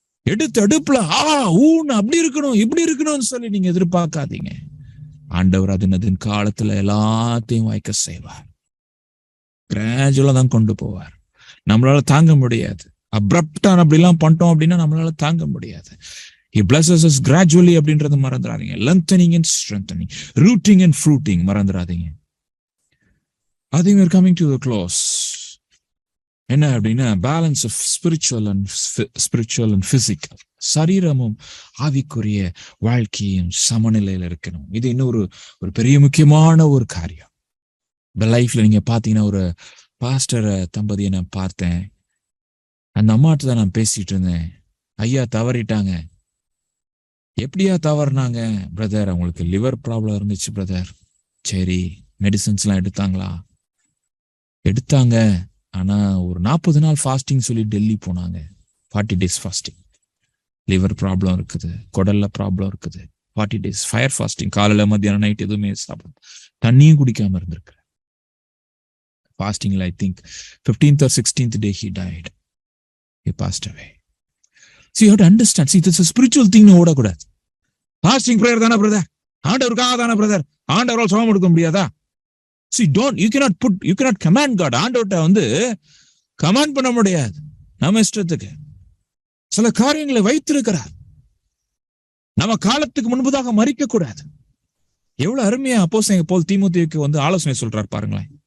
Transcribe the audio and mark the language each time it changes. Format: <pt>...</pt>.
<ta>எடுப்புல அப்படி இருக்கணும் இப்படி இருக்கணும்னு சொல்லி நீங்க எதிர்பார்க்காதீங்க. ஆண்டவர் அதன் காலத்துல எல்லாத்தையும் வாய்க்க செய்வார். கிராஜுவலா தான் கொண்டு போவார். நம்மளால தாங்க முடியாது. அப்ரப்டா அப்படிலாம் பண்ணிட்டோம் அப்படின்னா நம்மளால தாங்க முடியாது.</ta> <en>He blesses us gradually</en> <ta>அப்படின்றது மறந்துடாதீங்க.</ta> <en>lengthening and strengthening, rooting and fruiting</en> <ta>மறந்துடாதீங்க.</ta> <en>I think we're coming to the close.</en> <ta>என்ன அப்படின்னா</ta> <en>Balance of spiritual and physical.</en> <ta>சரீரமும் ஆவிக்குரிய வாழ்க்கையும் சமநிலையில இருக்கணும். இது இன்னொரு ஒரு பெரிய முக்கியமான ஒரு காரியம். இந்த லைஃப்ல நீங்க பாத்தீங்கன்னா ஒரு பாஸ்டர் தம்பதியை நான் பார்த்தேன். அந்த அம்மாட்ட தான் நான் பேசிட்டு இருந்தேன். ஐயா தவறிட்டாங்க. எப்படியா தவறுனாங்க? பிரதர் அவங்களுக்கு லிவர் ப்ராப்ளம் இருந்துச்சு பிரதர். சரி, மெடிசன்ஸ் எல்லாம் எடுத்தாங்க. ஆனா ஒரு 40 நாள் ஃபாஸ்டிங் சொல்லி டெல்லி போனாங்க. 40 days ஃபாஸ்டிங். லிவர் ப்ராப்ளம் இருக்குது, குடல்ல ப்ராப்ளம் இருக்குது. 40 days ஃபயர் ஃபாஸ்டிங். காலையில மத்தியானம் நைட் எதுவுமே சாப்பிடும், தண்ணியும் குடிக்காம இருந்திருக்கு.</ta> <en>ஃபாஸ்டிங்ல I think 15th or 16th day he died. He passed away. See, you have to understand. See, this is a spiritual thing.</en> <ta>ஓடக்கூடாது. ஃபாஸ்டிங் பிரேயர் தானே பிரதர், ஆண்டவருக்காக தானே பிரதர், ஆண்டவரால் சுகம் கொடுக்க முடியாதா?</ta> <en>See, you cannot command God.</en> <ta>ஆண்டவர்ட்ட வந்து command பண்ண முடியாது. நம்ம இஷ்டத்துக்கு சில காரியங்களை வைத்திருக்கிறார். நம்ம காலத்துக்கு முன்பதாக மறிக்க கூடாது. எவ்வளவு அருமையா அப்போஸ்தலன் பவுல் தீமோத்தேயுக்கு வந்து ஆலோசனை சொல்றார் பாருங்களேன்.</ta>